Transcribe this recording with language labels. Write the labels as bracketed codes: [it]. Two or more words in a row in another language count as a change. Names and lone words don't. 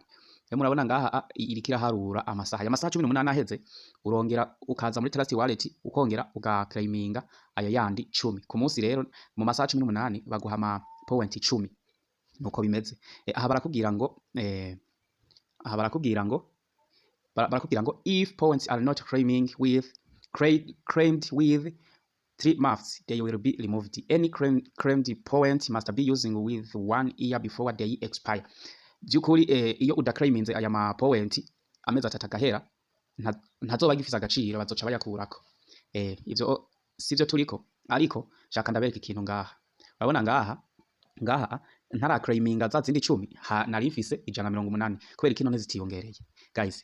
[rn] Murabona ngaha irikira harura amasaha. Ya masaha 18 aheze, urongera ukaza muri trust wallet ukongera ugaclaiminga ayo yandi 10 ku munsi. Rero mu masaha 18 baguha ama point 10. Nuko bimeze. Aha barakubwira ngo [en] if points are not claimed with 3 months they will be removed. Any claimed point must be using with 1 year before they expire. [rn] Byukuri iyo udaclaiminze aya ma point amezi 3 agahera ntazoba gifise agaciro, bazoca bayakurako. Ivyo sivyo turiko, ariko shaka ndabereka ikintu ngaha. Urabona ngaha ntara claiminga za zindi 10 nari mfise 180 kubera ikintu ntizitiyongereye guys.